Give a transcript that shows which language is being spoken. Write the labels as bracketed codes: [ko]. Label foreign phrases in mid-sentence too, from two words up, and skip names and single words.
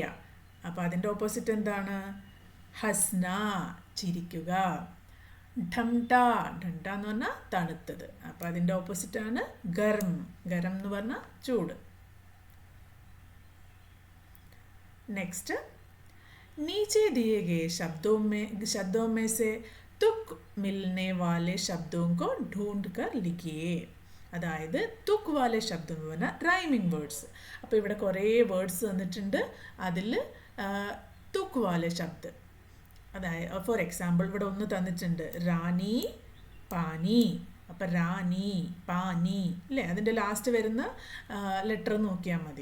[ml] അപ്പോൾ അതിൻ്റെ ഓപ്പോസിറ്റ് എന്താണ്, ഹസ്ന, ചിരിക്കുക. ഠംട, ഠംട എന്ന് പറഞ്ഞാൽ തണുത്തത്. അപ്പോൾ അതിൻ്റെ ഓപ്പോസിറ്റാണ് ഗരം, ഗരം എന്ന് പറഞ്ഞാൽ ചൂട്. [hi] നെക്സ്റ്റ് नीचे दिए गए शब्दों में से तुक मिलने वाले शब्दों को ढूंढ कर लिखिए. [ml] അതായത് [hi] तुक वाले शब्द [ml] എന്ന് പറഞ്ഞാൽ [en] rhyming words. [ml] അപ്പോൾ ഇവിടെ കുറേ വേർഡ്സ് തന്നിട്ടുണ്ട്. അതിൽ [hi] तुक वाले शब्द, [ml] അതായത് [en] for example [ml] ഇവിടെ ഒന്ന് തന്നിട്ടുണ്ട്, റാണി, പാനി. അപ്പോൾ റാണി, പാനി അല്ലേ, അതിൻ്റെ ലാസ്റ്റ് വരുന്ന ലെറ്റർ നോക്കിയാൽ മതി.